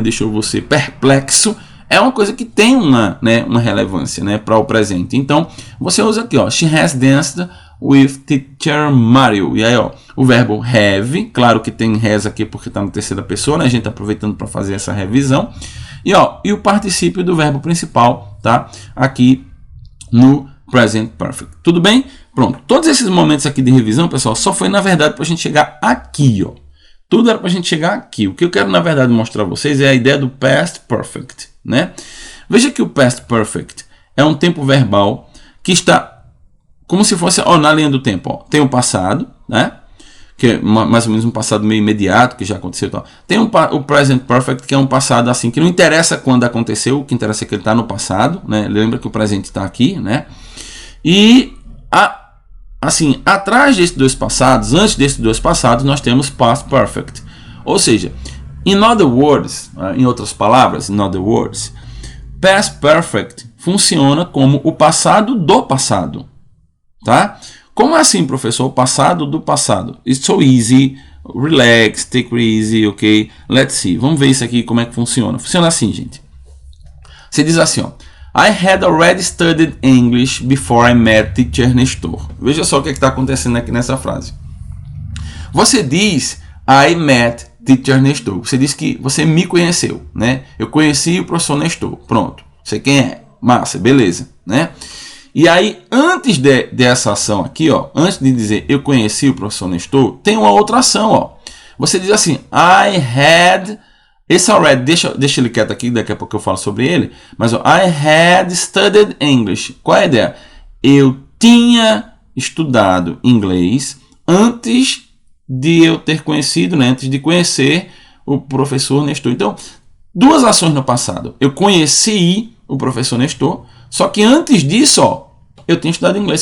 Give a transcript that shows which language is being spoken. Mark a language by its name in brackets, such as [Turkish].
[Portuguese] Deixou você perplexo. É uma coisa que tem uma relevância, né, para o presente. Então, você usa aqui, ó, [English] she has danced with teacher Mario. [Portuguese] E aí, ó, o verbo have, claro que tem has aqui porque está na terceira pessoa, né? A gente está aproveitando para fazer essa revisão. E o particípio do verbo principal, tá? Aqui no present perfect. Tudo bem? Pronto. Todos esses momentos aqui de revisão, pessoal, só foi, na verdade, para a gente chegar aqui, ó. Tudo era para a gente chegar aqui. O que eu quero, na verdade, mostrar a vocês é a ideia do past perfect, né? Veja que o past perfect é um tempo verbal que está como se fosse, ó, na linha do tempo. Ó, tem o passado, né? Que é mais ou menos um passado meio imediato, que já aconteceu. Tal. Tem o present perfect, que é um passado assim, que não interessa quando aconteceu, o que interessa é que ele está no passado, né? Lembra que o presente está aqui, né? E assim, atrás desses dois passados, antes desses dois passados, nós temos past perfect. Ou seja, [English] in other words, [Portuguese] em outras palavras, in other words, past perfect funciona como o passado do passado, tá? Como assim, professor? O passado do passado. [English] It's so easy. Relax, take it easy, ok? Let's see. [Portuguese] Vamos ver isso aqui, como é que funciona. Funciona assim, gente. Você diz assim, ó. [English] I had already studied English before I met teacher Nestor. [Portuguese] Veja só o que está acontecendo aqui nessa frase. Você diz [English] I met teacher Nestor. [Portuguese] Você diz que você me conheceu, né? Eu conheci o professor Nestor. Pronto. Sei quem é. Massa, beleza, né? E aí, antes dessa ação aqui, ó, antes de dizer eu conheci o professor Nestor, tem uma outra ação, ó. Você diz assim, I had... Esse already, deixa ele quieto aqui, daqui a pouco eu falo sobre ele. [English] Mas ó, I had studied English. [Portuguese] Qual é a ideia? Eu tinha estudado inglês antes de eu ter conhecido, né, antes de conhecer o professor Nestor. Então, duas ações no passado. Eu conheci o professor Nestor, só que antes disso, ó, eu tinha estudado inglês.